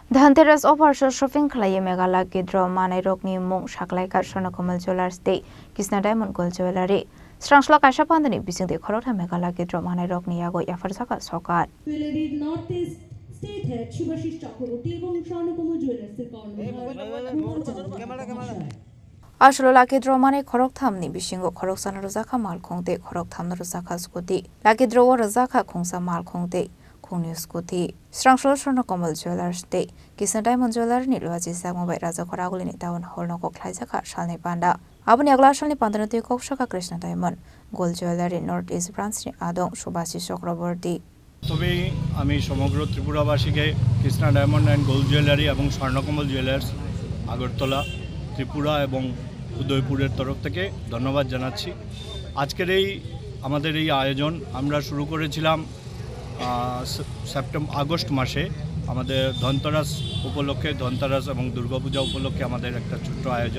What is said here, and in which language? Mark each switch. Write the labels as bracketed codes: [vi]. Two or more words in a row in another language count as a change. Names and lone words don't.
[trp] Dhanteras [en] offer shopping [trp] khalai Meghala Gidro Mane Rokni Mung Shaklaika Swarnakomal Jewelers Day Kisna Diamond Gold Jewelry Strangsla Kasha Pandani bising de Khorota Meghala Gidro Mane Rokni Yago Yafarsaka Sokat [en] Jewelry Northeast State Head Shubhashish Chakraborty [bn] এবং স্বর্ণকমল জুয়েলার্সের কর্ণধার [trp] Ashlo Lakidro Mane Khorok Thamni Bishingo Khorok Sana Rozaka Mal Kongte Khorok Thamna Rozaka Skuti Lakidro Rozaka Kongsa Mal Kongte News Kuti Strangsla Swarnakomal Jewelers Day Kisna Diamond Jewelry ni Loaji Sagmobai Raja Khoraguli ni Town Hall no Koklaisaka Shalni Panda Abuni Agla Shalni Panda Ti Kokshaka Krishna Diamond Gold Jewelry Northeast Branch ni Adong Shubhashish Chakraborty [bn] তবে আমি সমগ্র ত্রিপুরাবাসীকে কৃষ্ণা ডায়মন্ড অ্যান্ড গোল্ড জুয়েলারি এবং স্বর্ণকমল জুয়েলার্স আগরতলা ত্রিপুরা এবং উদয়পুরের তরফ থেকে ধন্যবাদ জানাচ্ছি। আজকের আমাদের এই আয়োজন আমরা শুরু করেছিলাম আগস্ট মাসে আমাদের ধনতেরাস উপলক্ষে ধনতেরাস এবং দুর্গাপূজা উপলক্ষে আমাদের একটা ছোট্ট আয়োজন।